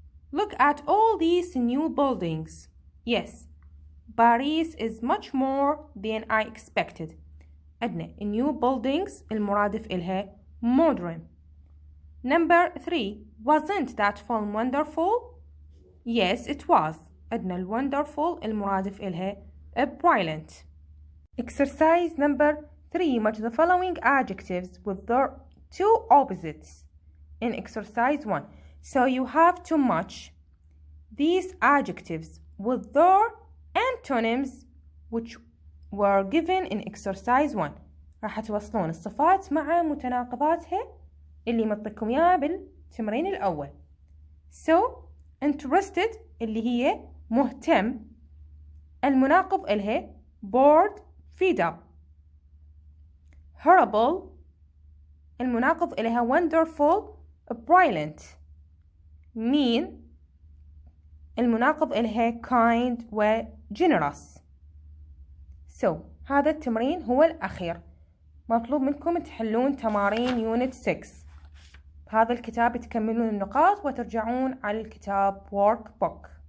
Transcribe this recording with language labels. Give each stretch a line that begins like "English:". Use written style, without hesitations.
English: Look at all these new buildings. Yes, Paris is much more than I expected.
Arabic: عندنا new buildings المرادف إلها modern.
English: Number 3. Wasn't that film wonderful? Yes, it was.
Arabic: عندنا wonderful المرادف إلها brilliant.
English: Exercise number 3. Match the following adjectives with their two opposites in exercise 1. So you have to match these adjectives with their antonyms which were given in exercise 1.
Arabic: راح توصلون الصفات مع متناقضاتها اللي مطلقكم إياها بالتمرين الأول. So interested اللي هي مهتم، المناقض إلها bored fed up. horrible المناقض إلها wonderful brilliant. mean المناقض إلها kind و generous. So هذا التمرين هو الأخير. مطلوب منكم تحلون تمارين يونت 6 بهذا الكتاب، تكملون النقاط وترجعون على الكتاب workbook.